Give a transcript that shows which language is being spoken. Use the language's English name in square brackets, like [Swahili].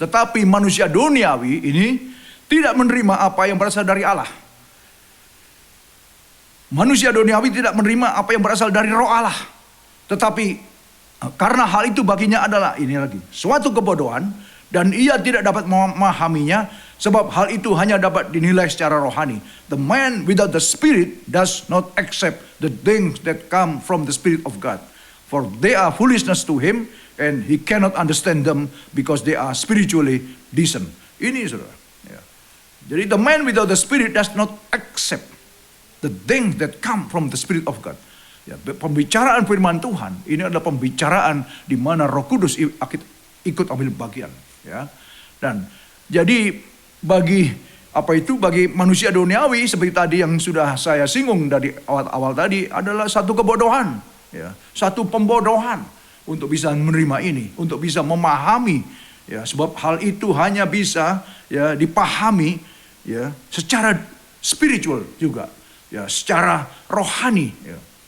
[Indonesian] Tetapi manusia duniawi ini tidak menerima apa yang berasal dari Allah. Manusia duniawi tidak menerima apa yang berasal dari Roh Allah. Tetapi karena hal itu baginya adalah, ini lagi, suatu kebodohan, dan ia tidak dapat memahaminya, sebab hal itu hanya dapat dinilai secara rohani. [English] The man without the Spirit does not accept the things that come from the Spirit of God. For they are foolishness to him, and he cannot understand them because they are spiritually discerned. [Indonesian] Ini saudara. Ya. [English] Jadi the man without the Spirit does not accept the things that come from the Spirit of God. [Indonesian] Ya, pembicaraan firman Tuhan ini adalah pembicaraan di mana Roh Kudus ikut ambil bagian. Ya. Dan jadi bagi manusia duniawi seperti tadi yang sudah saya singgung dari awal tadi adalah satu kebodohan, ya, satu pembodohan untuk bisa menerima ini, untuk bisa memahami, ya, sebab hal itu hanya bisa, ya, dipahami, ya, secara spiritual juga, ya, secara rohani, ya.